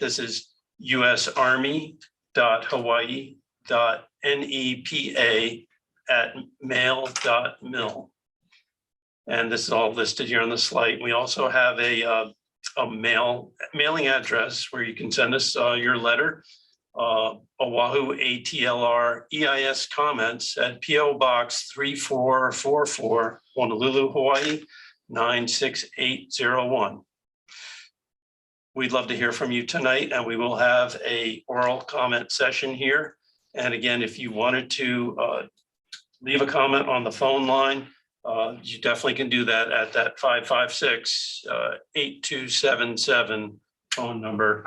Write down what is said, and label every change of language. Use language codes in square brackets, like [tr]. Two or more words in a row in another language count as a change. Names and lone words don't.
[en] This is usarmy.hawaii.nepa@mail.mil. And this is all listed here on the slide. We also have a mailing address where you can send us your letter. Oʻahu ATLR EIS comments at P.O. Box 3444, Honolulu, Hawaii 96801. We'd love to hear from you tonight, and we will have a oral comment session here. And again, if you wanted to leave a comment on the phone line, you definitely can do that at that 556-8277 phone number.